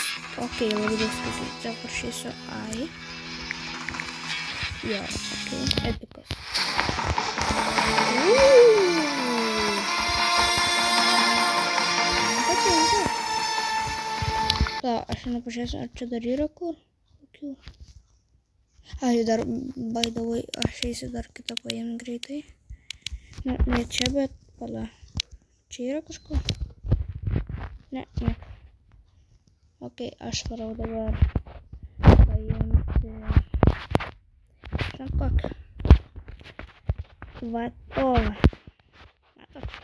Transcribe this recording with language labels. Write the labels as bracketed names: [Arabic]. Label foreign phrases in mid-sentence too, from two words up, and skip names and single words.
[Lithuanian] Ok, labai daug skaitai. Čia parašysiu Ai. Jo, ok, epikas. Man patinka. Ta, aš nepažiūrėsiu, ar čia dar yra kur? Kokių? Ai, dar, [English] by the way, [Lithuanian] aš eisiu dar kitą paėmį greitai. Ne čia, bet pala. Čia yra kažko? Ne. Ok, aš varau dabar paimti... Žinot kokį? Va, matot?